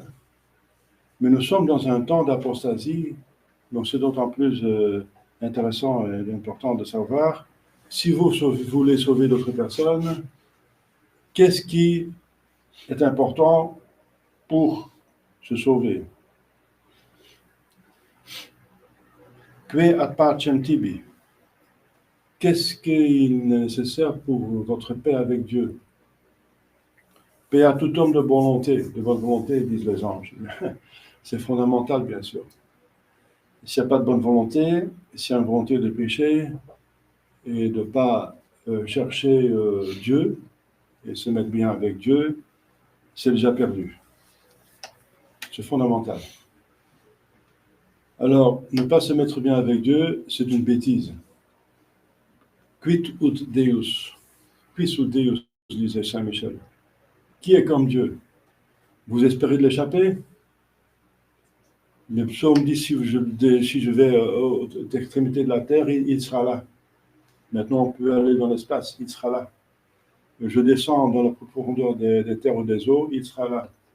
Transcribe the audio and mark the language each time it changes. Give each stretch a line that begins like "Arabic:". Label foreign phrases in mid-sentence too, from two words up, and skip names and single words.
French: Mais nous sommes dans un temps d'apostasie, donc c'est d'autant plus intéressant et important de savoir, si vous voulez sauver d'autres personnes, qu'est-ce qui est important pour se sauver?
Latin: Que ad pacem tibi?
French: Qu'est-ce qu'il est nécessaire pour votre paix avec Dieu? Paix à tout homme de volonté, de bonne volonté, disent les anges. C'est fondamental, bien sûr. S'il n'y a pas de bonne volonté, s'il y a une volonté de pécher et de ne pas chercher Dieu et se mettre bien avec Dieu, c'est déjà perdu. C'est fondamental. Alors, ne pas se mettre bien avec Dieu, c'est une bêtise.
Latin: Quid ut Deus? Quis ut Deus,
French: disait Saint Michel. Qui est comme Dieu? Vous espérez de l'échapper? Le psaume dit, si je vais aux extrémités de la terre, il sera là. Maintenant, on peut aller dans l'espace, il sera là. Je descends dans la profondeur des terres ou des eaux, il sera là.